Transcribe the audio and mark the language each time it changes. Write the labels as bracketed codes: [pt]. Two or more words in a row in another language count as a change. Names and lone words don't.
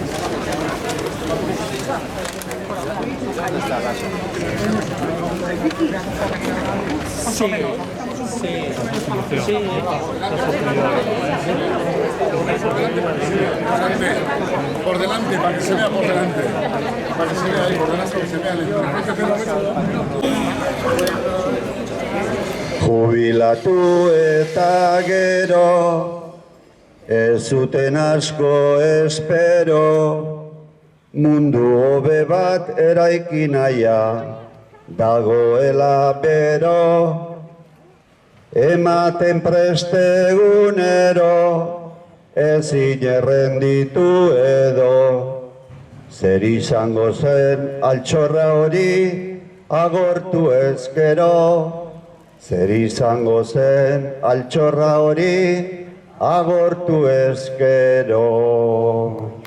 [es] Sí. Por delante, para que se vea por delante. Para que se vea ahí por delante, que se vea [eu] Jubilatu eta gero, ez zuten asko espero, mundu hobe bat eraiki naia, dagoela bero, ematen prestegunero, ezin errenditu edo, zer izango zen altxorra hori agortu ezkero, zer izango zen altxorra hori agortu ezkero.